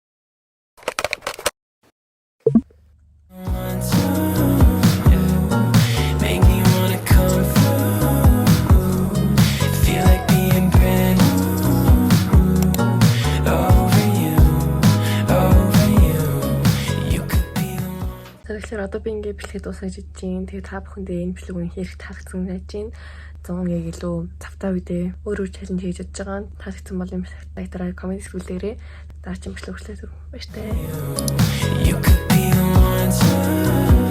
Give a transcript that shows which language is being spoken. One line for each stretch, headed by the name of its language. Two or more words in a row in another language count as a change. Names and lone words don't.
English: Make me wanna come through. Feel like being brand new. Over you. You could be the one.
Mongolian: Тэгэхээр одоо би ингээд бичлэгээ дуусгаж идэж байна. Тэгээ та бүхэндээ энэ бичлэг үнэхээр их таалагдсан гэж байна. Зон яг илүү завтай үедээ өөр чаленж хийж чадж байгаа. Таалагдсан бол юм дараа коммент хэлээрэй. Дараагийн бичлэг хүртэл баяртай.
English: You could be the one to